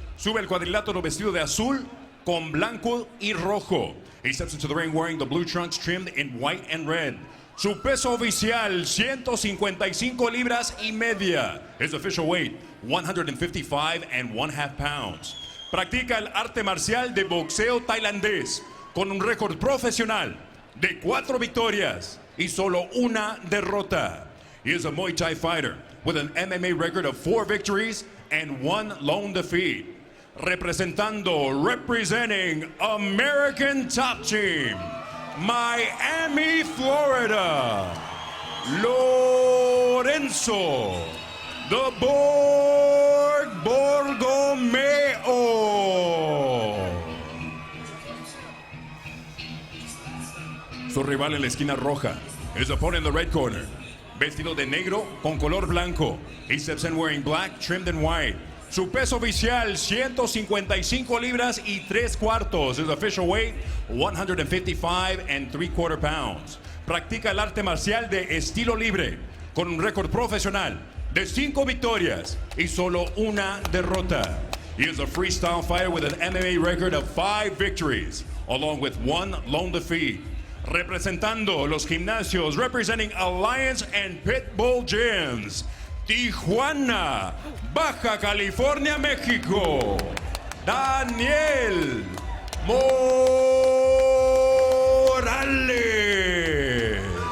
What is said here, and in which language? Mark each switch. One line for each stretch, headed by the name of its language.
Spanish: Sube el cuadrilátero vestido de azul con blanco y rojo.
English: He steps into the ring wearing the blue trunks trimmed in white and red.
Spanish: Su peso oficial, 155 libras y media.
English: His official weight, 155.5 pounds.
Spanish: Practica el arte marcial de boxeo tailandés con un récord profesional de 4 victorias y solo una derrota.
English: He is a Muay Thai fighter with an MMA record of 4 victories and 1 lone defeat. Representing American Top Team, Miami, Florida, Lorenzo Borgomeo.
Spanish: Su rival en la esquina roja,
English: his opponent in the red corner,
Spanish: vestido de negro con color blanco.
English: He steps in wearing black, trimmed in white.
Spanish: Su peso oficial, 155 libras y 3/4.
English: His official weight, 155.75 pounds.
Spanish: Practica el arte marcial de estilo libre con un récord profesional de 5 victorias y solo una derrota.
English: He is a freestyle fighter with an MMA record of 5 victories, along with 1 lone defeat.
Spanish: Representando los gimnasios,
English: representing
Spanish: Alliance and Pitbull Gyms, Tijuana, Baja California, México, Daniel Morales.